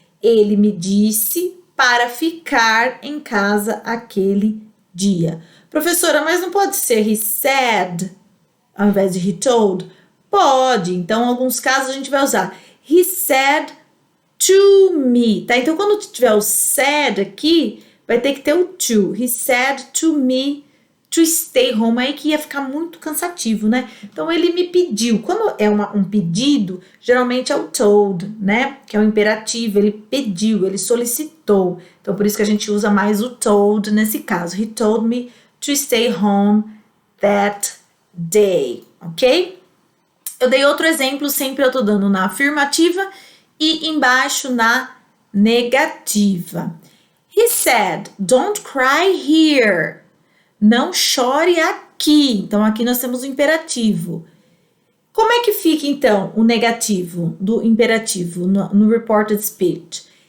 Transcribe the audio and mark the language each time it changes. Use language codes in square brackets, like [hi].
[pt] Ele me disse para ficar em casa aquele dia. Professora, mas não pode ser he said ao invés de he told? Pode. Então, em alguns casos, a gente vai usar [en] he said to me, [pt] tá? Então, quando tiver o said aqui, vai ter que ter o to. [en] He said to me to stay home. [pt] Aí que ia ficar muito cansativo, né? Então, ele me pediu. Quando é um pedido, geralmente é o told, né? Que é o imperativo. Ele pediu, ele solicitou. Então, por isso que a gente usa mais o told nesse caso. [en] He told me to stay home that day, ok? [pt] Eu dei outro exemplo, sempre eu tô dando na afirmativa e embaixo na negativa. [en] He said, don't cry here. [pt] Não chore aqui. Então, aqui nós temos o imperativo. Como é que fica, então, o negativo do imperativo no reported speech?